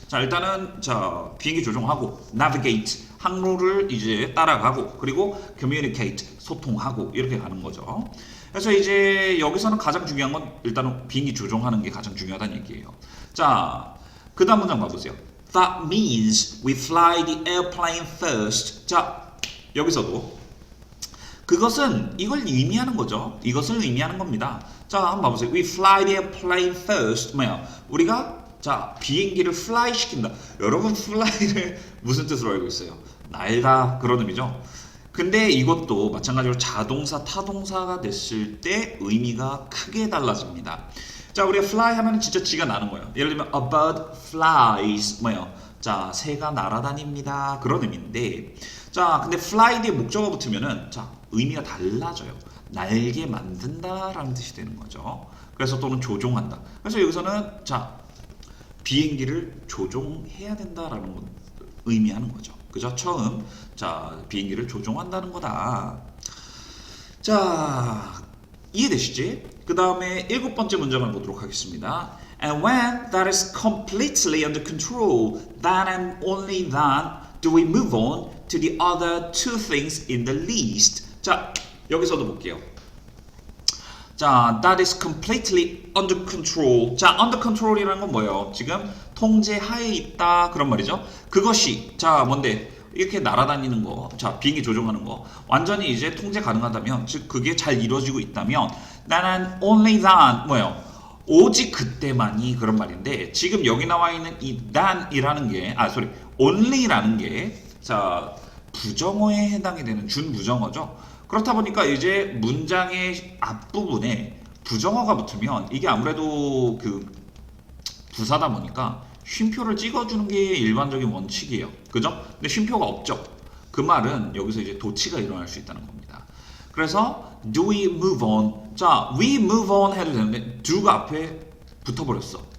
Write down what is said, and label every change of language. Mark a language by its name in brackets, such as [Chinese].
[Korean] 자, 일단은 자, 비행기 조종하고 navigate. 항로를 이제 따라가고 그리고 communicate. 소통하고 이렇게 가는 거죠. 그래서 이제 여기서는 가장 중요한 건 일단은 비행기 조종하는 게 가장 중요하다는 얘기예요. 자, 그 다음 문장 봐보세요. [English] That means we fly the airplane first. [Korean] 자, 여기서도 그것은 이걸 의미하는 거죠. 이것을 의미하는 겁니다. 자, 한번 봐보세요. [English] We fly the airplane first. [Korean] 뭐야? 우리가 자 비행기를 fly 시킨다. 여러분 fly를 무슨 뜻으로 알고 있어요? 날다 그런 의미죠. 근데 이것도 마찬가지로 자동사, 타동사가 됐을 때 의미가 크게 달라집니다. 자, 우리가 fly 하면 진짜 지가 나는 거예요. 예를 들면 [English] a bird flies [Korean] 뭐예요? 자, 새가 날아다닙니다. 그런 의미인데 자, 근데 fly 뒤에 목적어 붙으면은 자, 의미가 달라져요. 날게 만든다라는 뜻이 되는 거죠. 그래서 또는 조종한다. 그래서 여기서는 자, 비행기를 조종해야 된다라는 건 의미하는 거죠. 그죠? 처음 자 비행기를 조종한다는 거다. 자, 이해되시지? 그 다음에 7번째 문장을 보도록 하겠습니다. [English] And when that is completely under control, then and only then do we move on to the other two things in the list. [Korean] 자, 여기서도 볼게요. [English] 자, that is completely under control. [Korean] 자, under control이라는 건 뭐예요? 지금 통제 하에 있다 그런 말이죠. 그것이 자, 뭔데? 이렇게 날아다니는 거, 자, 비행기 조종하는 거 완전히 이제 통제 가능하다면, 즉 그게 잘 이루어지고 있다면 나는 [English] only then [Korean] 뭐예요? 오직 그때만이 그런 말인데 지금 여기 나와 있는 이 than이라는 게 only라는 게 자, 부정어에 해당이 되는 준부정어죠. 그렇다 보니까 이제 문장의 앞부분에 부정어가 붙으면 이게 아무래도 그 부사다 보니까 쉼표를 찍어주는 게 일반적인 원칙이에요. 그죠? 근데 쉼표가 없죠. 그 말은 여기서 이제 도치가 일어날 수 있다는 겁니다. 그래서 [English] do we move on? [Korean] 자, [English] we move on [Korean] 해도 되는데 do가 앞에 붙어버렸어.